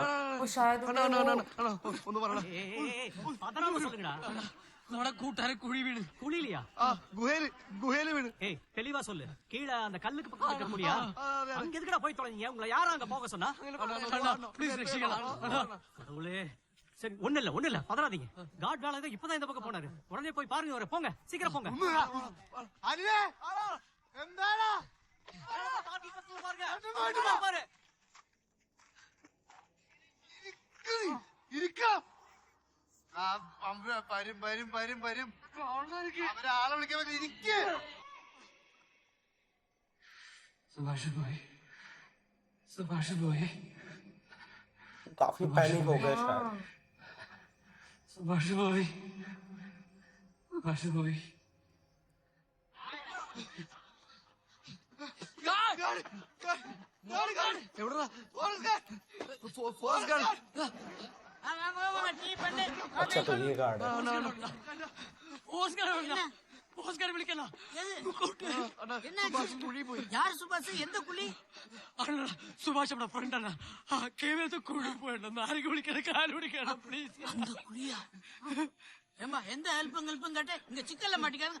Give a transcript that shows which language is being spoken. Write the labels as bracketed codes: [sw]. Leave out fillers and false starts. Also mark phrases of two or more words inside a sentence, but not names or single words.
[hi] वो शायद उन्हें वो [ml] ഒന്ന് പറയടാ. [ta] பதறாம சொல்லுங்கடா. [ml] നമ്മുടെ കൂട്ടുകാരെ കുഴി വീണ് [ta] குழிலியா? [ml] ആ ഗുഹയില് വീണ്. [ta] ஏய் தெளிவா சொல்லு. கீழ அந்த கல்லுக்கு பக்கத்துல இருக்க குழியா? அங்க எதுக்குடா போய் தொலைஞ்சீங்க? உங்களை யாரா அங்க போக சொன்னா? [ml] പ്ലീസ് രക്ഷിക്കണം. [ta] கடவுளே. சரி ஒண்ணு இல்ல பதறாதீங்க. காட் வேலை தான் இப்பதான் இந்த பக்கம் போனாரு. உடனே போய் பாருங்க அவரை. போங்க சீக்கிரம் போங்க. [ml] അനിലേ എന്താടാ? ഇരിക്കാം. ആ വരും. അവരാളെ വിളിക്കാൻ പറ്റില്ല. ഇരിക്ക്. സുഭാഷ് പോയി. [hi] काफी पैनिक हो गए शायद। [ml] സുഭാഷ് പോയി. എവിടെടാ? ഫോറസ്റ്റ് ഗാർഡ്. [ta] டீ பண்ணு. [hi] अच्छा तो ये गार्ड है। [ml] ഓസ്കാർ വിളിക്കണ. [ta] என்னாச்சு? [ml] കുഴി പോയി. [ta] யார் சுபாஷ்? எந்த குழி? [ml] സുഭാഷ് നമ്മുടെ ഫ്രണ്ട് അല്ല. കേവലത്ത് കുഴി പോയിട്ടുണ്ട്. ആരെങ്കിലും വിളിക്കണം, കാല് പിടിക്കണം പ്ലീസ്. [ta] அந்த குழியா? ஏம்பா எந்த ஹெல்ப்பும் கேட்டு இங்க சிக்கல்ல மாட்டிக்காங்க.